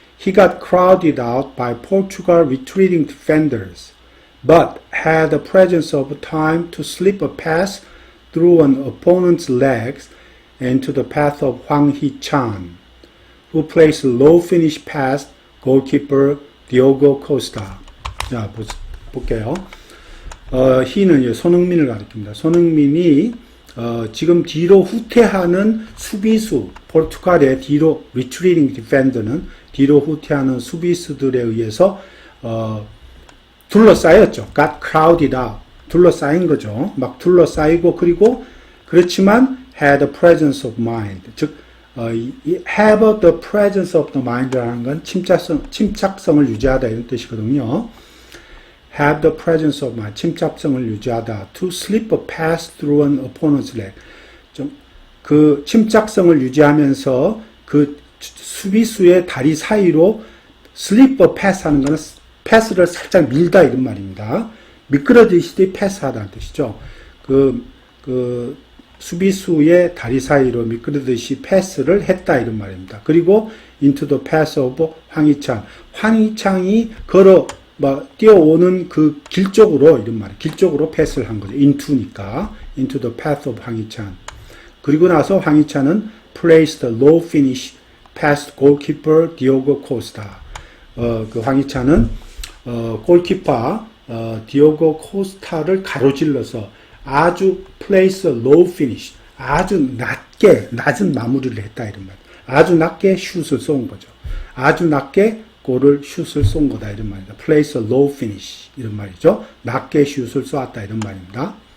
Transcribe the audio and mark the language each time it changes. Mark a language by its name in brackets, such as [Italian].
[English] He got crowded out by Portugal retreating defenders, but had the presence of time to slip a pass through an opponent's legs into the path of Hwang Hee-chan, who placed a low finish past goalkeeper Diogo Costa. [Korean] 자, 볼게요. he는 손흥민을 가리킵니다. 손흥민이 지금 뒤로 후퇴하는 수비수, 포르투갈의 뒤로 [English] retreating defender [Korean] 는 뒤로 후퇴하는 수비수들에 의해서 둘러싸였죠. [English] got crowded out. [Korean] 둘러싸인 거죠. 막 둘러싸이고 그렇지만 [English] had the presence of mind. [Korean] 즉 have the presence of the mind라는 건 침착성을 유지하다 이런 뜻이거든요. [English] have the presence of mind, [Korean] 침착성을 유지하다. [English] to slip a pass through an opponent's leg. [Korean] 그 침착성을 유지하면서 그 수비수의 다리 사이로 slip a pass 하는 것은 패스를 살짝 밀다 이런 말입니다. 미끄러지듯이 패스하다는 뜻이죠. 그 수비수의 다리 사이로 미끄러지듯이 패스를 했다 이런 말입니다. 그리고 [English] into the path of [Korean] 황희찬이 뛰어오는 그 길 쪽으로 이런 말이에요. 길 쪽으로 패스를 한 거죠. [English] into니까 into the path of 황희찬. [Korean] 그리고 나서 황희찬은 [English] placed a low finish past goalkeeper Diogo Costa. [Korean] 그 황희찬은 골키퍼 디오고 코스타를 가로질러서 아주 [English] place a low finish, [Korean] 아주 낮은 마무리를 했다 이런 말. 아주 낮게 슛을 쏜 거죠. 아주 낮게 슛을 쏜 거다 이런 말입니다. [English] place a low finish [Korean] 이런 말이죠. 낮게 슛을 쏘았다 이런 말입니다.